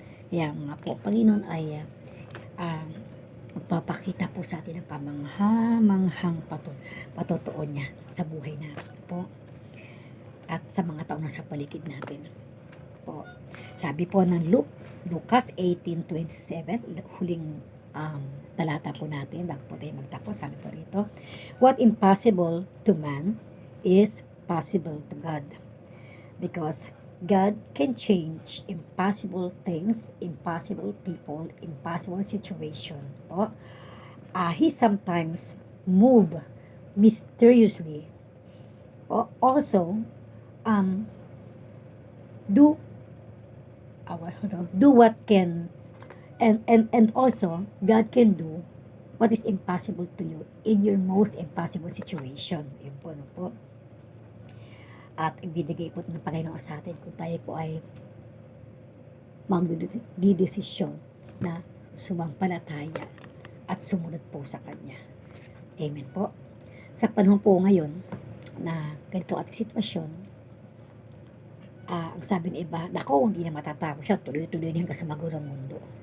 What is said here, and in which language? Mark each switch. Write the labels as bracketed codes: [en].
[tl] Kaya nga po, Panginoon ay magpapakita po sa atin ng kamangha-manghang patotoo niya sa buhay natin po. At sa mga taong nasa paligid natin po. Sabi po ng Lucas 18:27, huling talata po natin bago po tayo magtapos. [en] Sabi po rito, what impossible to man is possible to God. Because God can change impossible things, impossible people, impossible situation. He sometimes move mysteriously. Also, do do what can and also God can do what is impossible to you in your most impossible situation. [tl] Yun po, no po. At ibibigay po ng Panginoon sa atin kung tayo po ay magdidesisyon na sumampalataya at sumunod po sa Kanya. Amen po. Sa panahon po ngayon na ganito ating sitwasyon, ang sabi ng iba, nako, hindi na matatapos siya, tuloy-tuloy hanggang sa magulo ng mundo.